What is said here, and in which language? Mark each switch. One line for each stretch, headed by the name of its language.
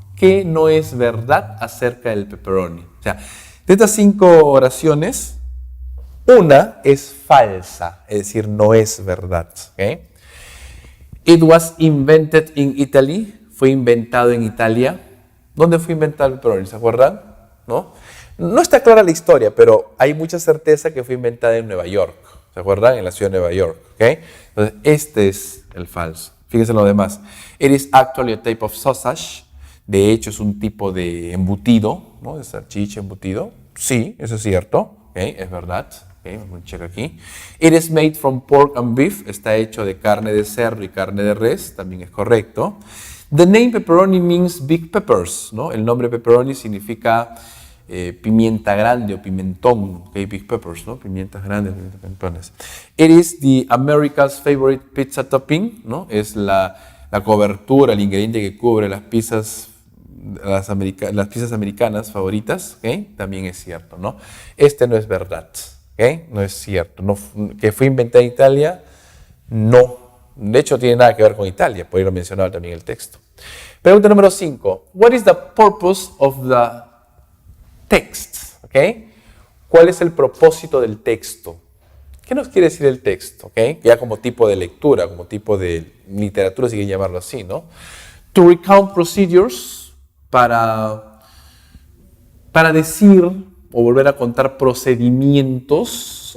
Spanish: ¿Qué no es verdad acerca del pepperoni? O sea, de estas 5 oraciones, una es falsa, es decir, no es verdad. ¿Okay?
English: It was invented in Italy.
Spanish: Fue inventado en Italia. ¿Dónde fue inventado el pepperoni? ¿Se acuerdan? ¿No? No está clara la historia, pero hay mucha certeza que fue inventada en Nueva York. ¿Se acuerdan? En la ciudad de Nueva York. ¿Okay? Entonces, este es el falso. Fíjense en lo demás.
English: It is actually a type of sausage.
Spanish: De hecho, es un tipo de embutido, ¿no? De salchicha embutido. Sí, eso es cierto. ¿Okay? Es verdad. Okay, vamos a checar aquí.
English: It is made from pork and beef.
Spanish: Está hecho de carne de cerdo y carne de res. También es correcto.
English: The name pepperoni means big peppers,
Spanish: ¿no? El nombre pepperoni significa pimienta grande o pimentón. Okay,
English: big peppers,
Spanish: ¿no? Pimientas grandes, pimentones.
English: It is the America's favorite pizza topping,
Spanish: ¿no? Es la cobertura, el ingrediente que cubre las pizzas. Las pizzas americanas favoritas. Okay? También es cierto, ¿no? Este no es verdad. ¿Okay? No es cierto. No, que fue inventada en Italia, no. De hecho, tiene nada que ver con Italia, por ahí lo mencionaba también el texto. Pregunta número 5.
English: What is the purpose of the text? ¿Okay?
Spanish: ¿Cuál es el propósito del texto? ¿Qué nos quiere decir el texto? ¿Okay? Ya como tipo de lectura, como tipo de literatura, si quieren llamarlo así, ¿no?
English: To recount procedures,
Spanish: para decir o volver a contar procedimientos.